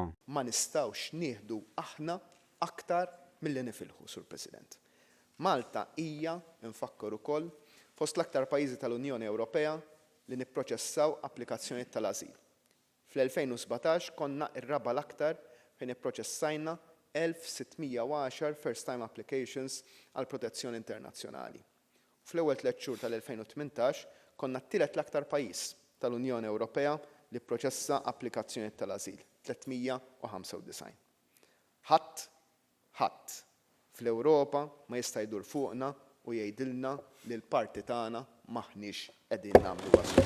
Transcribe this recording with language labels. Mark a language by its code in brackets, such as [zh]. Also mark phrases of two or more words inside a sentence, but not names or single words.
[mt] Ma nistgħux nieħdu aħna aktar milli nifilħu, Sur President. Malta hija nfakkar ukoll fost l-aktar pajjiżi tal-Unjoni Ewropea li nipproċessaw applikazzjonijiet tal-ażil. Fl-2017 konna r-raba l-aktar fejn ipproċessajna 1610 [en] first time applications [mt] għal protezzjoni internazzjonali. Fl-ewwel 3 xhur tal-2018 konna t-tielet l-aktar pajjiż tal-Unjoni Ewropea li pproċessa applikazzjonijiet tal-ażil, 395. Ħadd fl-Ewropa ma jista' jdur fuqna u jgħidilna li l-parti tagħna maħniex qegħdin nagħmlu